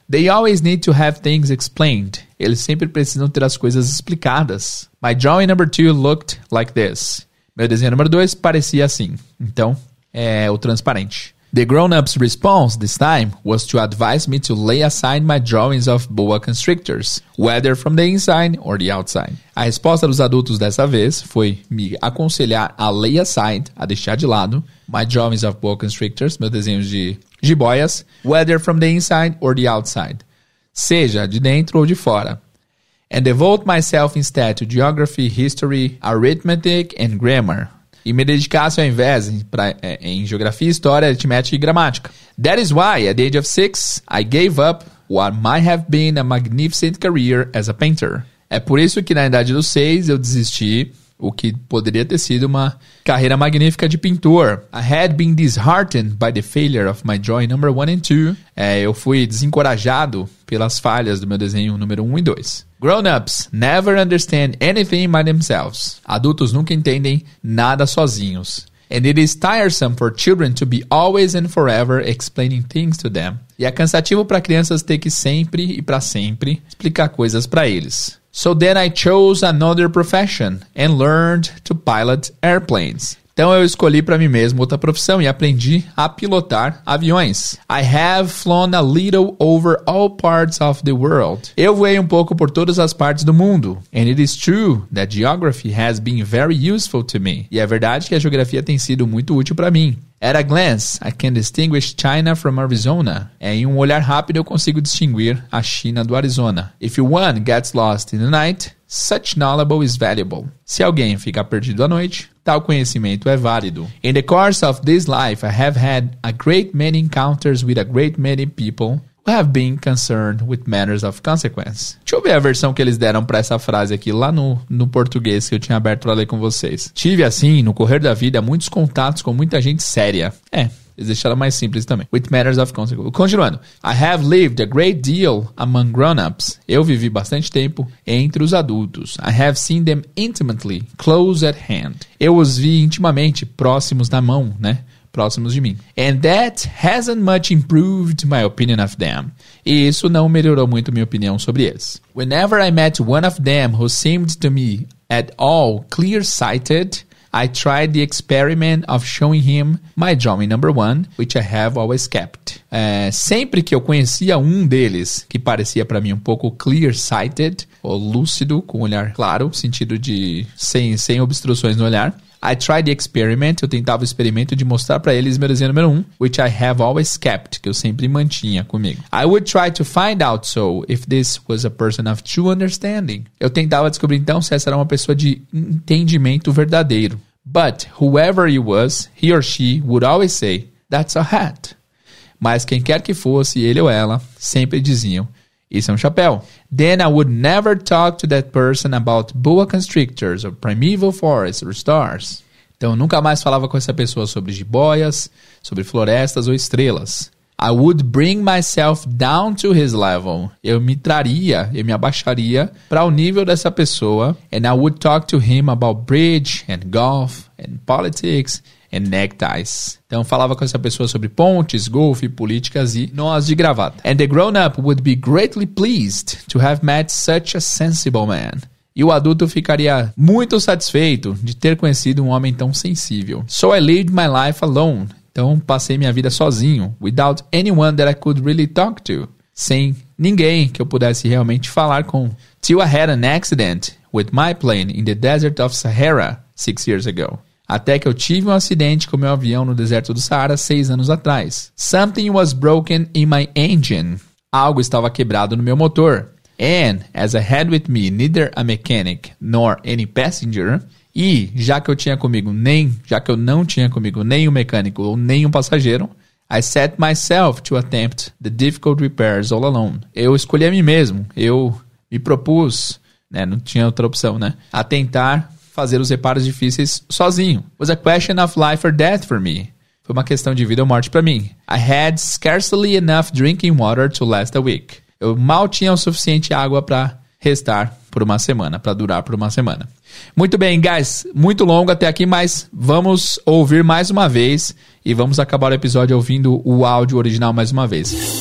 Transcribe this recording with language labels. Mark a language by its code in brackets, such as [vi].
[en] They always need to have things explained. [pt] Eles sempre precisam ter as coisas explicadas. [en] My drawing number 2 looked like this. [pt] Meu desenho número 2 parecia assim. Então, é o transparente. [en] The grown-up's response this time was to advise me to lay aside my drawings of boa constrictors, whether from the inside or the outside. [pt] A resposta dos adultos dessa vez foi me aconselhar a [en] lay aside, [pt] a deixar de lado, [en] my drawings of boa constrictors, [pt] meus desenhos de jiboias, [en] whether from the inside or the outside, [pt] seja de dentro ou de fora. [en] And devote myself instead to geography, history, arithmetic and grammar. [pt] E me dedicasse ao invés em geografia, história, aritmética e gramática. [en] That is why, at the age of 6, I gave up what might have been a magnificent career as a painter. [pt] É por isso que na idade dos 6 eu desisti o que poderia ter sido uma carreira magnífica de pintor. [en] I had been disheartened by the failure of my drawing number 1 and 2. [pt] Eu fui desencorajado pelas falhas do meu desenho número 1 e 2. [en] Grown-ups never understand anything by themselves. [pt] Adultos nunca entendem nada sozinhos. [en] And it is tiresome for children to be always and forever explaining things to them. [pt] E é cansativo para crianças ter que sempre e para sempre explicar coisas para eles. [en] So then I chose another profession and learned to pilot airplanes. [pt] Então eu escolhi para mim mesmo outra profissão e aprendi a pilotar aviões. [en] I have flown a little over all parts of the world. [pt] Eu voei um pouco por todas as partes do mundo. [en] And it is true that geography has been very useful to me. [pt] E é verdade que a geografia tem sido muito útil para mim. [en] At a glance, I can distinguish China from Arizona. [pt] Em um olhar rápido eu consigo distinguir a China do Arizona. [en] If one gets lost in the night, such knowledge is valuable. [pt] Se alguém ficar perdido à noite, tal conhecimento é válido. [en] In the course of this life, I have had a great many encounters with a great many people who have been concerned with matters of consequence. [pt] Deixa eu ver a versão que eles deram para essa frase aqui lá no português que eu tinha aberto para ler com vocês. Tive assim, no correr da vida, muitos contatos com muita gente séria. Eles deixaram mais simples também. [en] With matters of consequence. [pt] Continuando. [en] I have lived a great deal among grown-ups. [pt] Eu vivi bastante tempo entre os adultos. [en] I have seen them intimately, close at hand. [pt] Eu os vi intimamente, próximos da mão, né? Próximos de mim. [en] And that hasn't much improved my opinion of them. [pt] E isso não melhorou muito minha opinião sobre eles. [en] Whenever I met one of them who seemed to me at all clear-sighted, I tried the experiment of showing him my drawing number 1, which I have always kept. [pt] Sempre que eu conhecia um deles, que parecia para mim um pouco clear-sighted, ou lúcido, com olhar claro, sentido de sem obstruções no olhar, [en] I tried the experiment, [pt] eu tentava o experimento de mostrar para eles meu desenho número 1, [en] which I have always kept, [pt] que eu sempre mantinha comigo. [en] I would try to find out if this was a person of true understanding. [pt] Eu tentava descobrir então se essa era uma pessoa de entendimento verdadeiro. [en] But whoever he was, he or she would always say, that's a hat. [pt] Mas quem quer que fosse, ele ou ela, sempre diziam, isso é um chapéu. [en] Then I would never talk to that person about boa constrictors or primeval forests or stars. [pt] Então eu nunca mais falava com essa pessoa sobre jiboias, sobre florestas ou estrelas. [en] I would bring myself down to his level. [pt] Eu me abaixaria para o nível dessa pessoa. [en] And I would talk to him about bridge and golf and politics and neckties. [pt] Então falava com essa pessoa sobre pontes, golfe, políticas e nós de gravata. [en] And the grown-up would be greatly pleased to have met such a sensible man. [pt] E o adulto ficaria muito satisfeito de ter conhecido um homem tão sensível. [en] So I lived my life alone. [pt] Então passei minha vida sozinho, [en] without anyone that I could really talk to. [pt] Sem ninguém que eu pudesse realmente falar com. [en] Till I had an accident with my plane in the desert of Sahara 6 years ago. [pt] até que eu tive um acidente com meu avião no deserto do Saara 6 anos atrás. [en] Something was broken in my engine. [pt] Algo estava quebrado no meu motor. [en] And, as I had with me neither a mechanic nor any passenger, [pt] e já que eu não tinha comigo nem um mecânico ou nem um passageiro, [en] I set myself to attempt the difficult repairs all alone. [pt] Eu escolhi a mim mesmo, eu me propus, né, não tinha outra opção, né, a tentar fazer os reparos difíceis sozinho. [en] It was a question of life or death for me. [pt] Foi uma questão de vida ou morte para mim. [en] I had scarcely enough drinking water to last a week. [pt] Eu mal tinha o suficiente água para restar por uma semana, para durar por uma semana. Muito bem, guys, muito longo até aqui, mas vamos ouvir mais uma vez e vamos acabar o episódio ouvindo o áudio original mais uma vez.